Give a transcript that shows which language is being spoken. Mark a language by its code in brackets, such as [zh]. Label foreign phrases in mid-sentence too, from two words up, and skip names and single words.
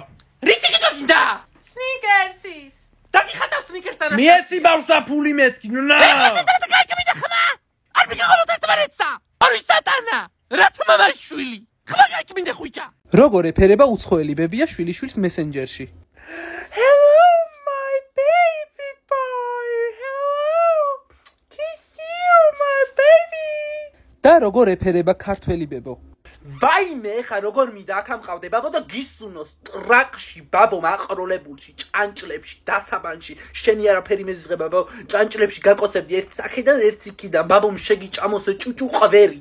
[ka] რისი ყიდვა გინდა? სნიკერსის. დაგიხატავ სნიკერსთან. მიეცი ბავშვს და ფული მეთქი ნონა. არ მიგიღოთ ერთმანეთსა. ორი სატანა. რა თმამა შვილი. ხმა გაიმინე ხუჭა. როგორ ეფერება უცხოელი ბებია შვილიშვილს მესენჯერში? [en] Hello my baby boy. Hello. Kiss you my baby. [ka] და როგორ ეფერება ქართველი ბებო? ვაიმე ხა როგორ მინდა აქ ამყავდე ბაბო და გისუნოს ტრაკში ბაბო მაყროლებულში ჭანჭლებში დასაბანში შენი არაფერი მეზიზღე ბაბო ჭანჭლებში გაკოცებდი ერთ აქედან ერთ იქიდან ბაბომ შეგიჭამოსე ჭუჭუ ყვერი